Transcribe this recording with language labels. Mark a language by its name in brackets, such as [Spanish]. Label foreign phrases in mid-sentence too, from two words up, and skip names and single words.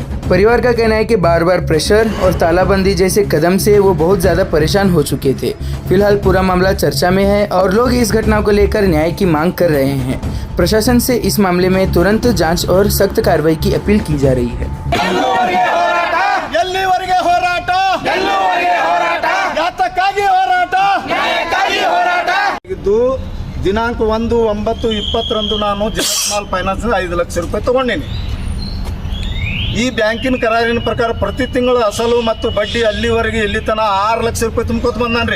[Hindi] परिवार का कहना है कि बार बार प्रेशर और तालाबंदी जैसे कदम से वो बहुत ज्यादा परेशान हो चुके थे। फिलहाल पूरा मामला चर्चा में है और लोग इस घटना को लेकर न्याय की मांग कर रहे हैं। प्रशासन से इस मामले में तुरंत जांच और सख्त कार्रवाई की अपील की जा रही है। [Kannada] ದಿನಾಂಕ 1/9/20 ನಾನು ಜನ ಸ್ಮಾಲ್ ಫೈನಾನ್ಸ್ 5 ಲಕ್ಷ ರೂಪಾಯಿ ತಗೊಂಡೇನೆ। ಈ ಬ್ಯಾಂಕಿನ ಕರಾರಿನ ಪ್ರಕಾರ ಪ್ರತಿ ತಿಂಗಳು ಅಸಲು ಮತ್ತು ಬಡ್ಡಿ ಅಲ್ಲಿವರೆಗೆ ಇಲ್ಲಿ ತನ 6 ಲಕ್ಷ ರೂಪಾಯಿ ತುಂಬ್ಕೋತ ಬಂದಾನ್ರಿ।